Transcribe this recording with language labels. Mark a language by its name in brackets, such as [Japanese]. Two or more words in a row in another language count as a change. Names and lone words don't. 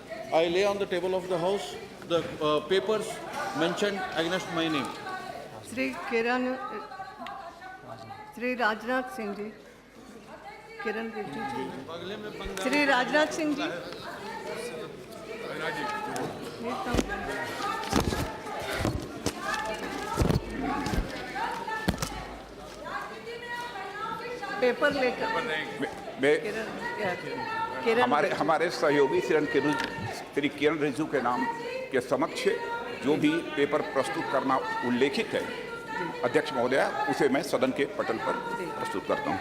[English] I lay on the table of the House the papers mentioned against my name. Shri Kiran, Shri Rajnath Singh ji, Kiran Rijiju ji, Shri Rajnath Singh ji. [Hindi] पेपर लेकर हमारे सहयोगी श्री किरण रिजिजू के नाम के समक्ष जो भी पेपर प्रस्तुत करना उल्लेखित है अध्यक्ष महोदया उसे मैं सदन के पटल पर प्रस्तुत करता हूँ।